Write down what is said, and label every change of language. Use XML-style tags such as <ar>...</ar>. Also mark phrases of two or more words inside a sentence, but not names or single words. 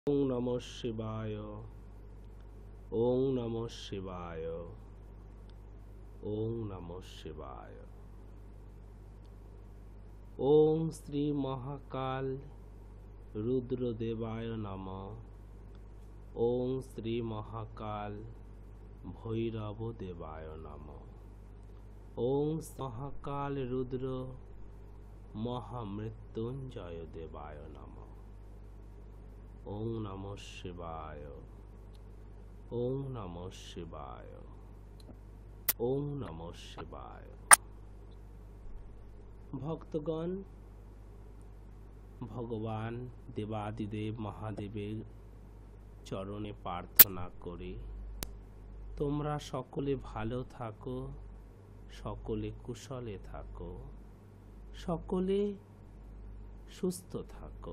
<sa>ওং নমঃ শিবায়। ওং নমঃ শিবায়। ওং নমঃ শিবায়। ওং শ্রী মহাকাল রুদ্রদেবায় নমঃ। ওং শ্রী মহাকাল ভৈরব দেবায় নমঃ। ওং মহাকাল রুদ্র মহামৃত্যুঞ্জয় দেবায় নমঃ। ওং নমঃ শিবায়। ওং নমঃ শিবায়। ওং নমঃ শিবায়।</sa> <bn>ভক্তগণ, ভগবান দেবাদিদেব মহাদেবের চরণে প্রার্থনা করি তোমরা সকলে ভালো থাকো, সকলে কুশলে থাকো, সকলে সুস্থ থাকো।</bn>